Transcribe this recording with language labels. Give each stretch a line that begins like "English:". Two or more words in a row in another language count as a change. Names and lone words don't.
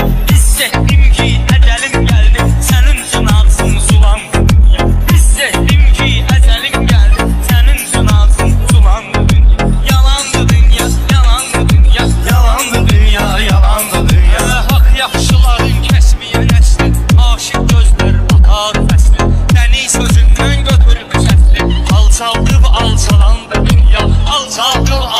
Turkish: Hissettim ki ecelim geldi, senin için ağzın sulandı dünya. Hissettim ki ecelim geldi, senin için ağzın sulandı dünya. Yalandı dünya, yalandı dünya, yalandı dünya, yalandı dünya.
Azerbaijani: Hak yaxşıların kesmiyor nesli, aşık gözler atar fəsli. Səni sözündən götürüb səsli, alçaldıb alçalandı dünya, alçaldıb